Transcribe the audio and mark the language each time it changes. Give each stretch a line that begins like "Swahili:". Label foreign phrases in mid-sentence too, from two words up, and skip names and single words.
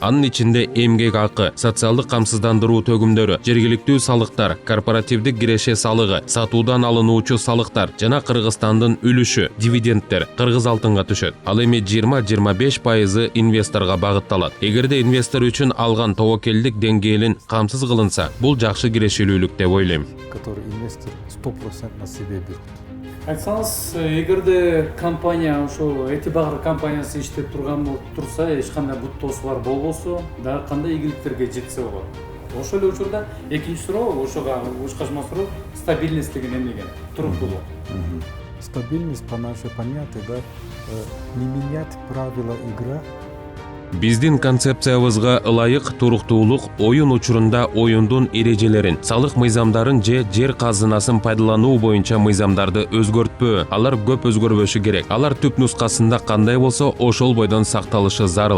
Kyrgyz: Анын ичинде эмгек акы, социалдык камсыздандыруу төгүмдөрү, жергиликтүү салыктар, корпоративдик киреше салыгы, сатуудан алынуучу салыктар жана Кыргызстандын үлүшү, дивидендтер Кыргыз алтынга түшөт. Ал эми 20-25% инвесторго багытталат. Эгерде инвестор үчүн алган тобокелдик деңгээлин камсыз кылынса, бул жакшы кирешелүүлүк деп ойлойм.
Russian: Который инвестор 100% на себе берет.
Kyrgyz: Айтсаңыз, эгерде компания ошол Эти Бакыр компаниясы иштеп турган болуп турса, эч кандай буттоосулар болбосо, дагы кандай ийгиликтерге жетсе болот? Ошол эле учурда экинчи суроо, ошого ушкашма суроо, стабильность деген эмне экен? Туруктуулук.
Russian: Стабильность по нашей понятию, да, не менять правила игры.
Kyrgyz: Биздин концепциябызга ылайык туруктуулук оюн учурунда оюндун эрежелерин, салык мыйзамдарын же жер казынасын пайдалануу боюнча мыйзамдарды өзгөртпөө. Алар көп өзгөрбөшү керек. Алар түп нускасында кандай болсо, ошол бойдон сакталышы зарыл.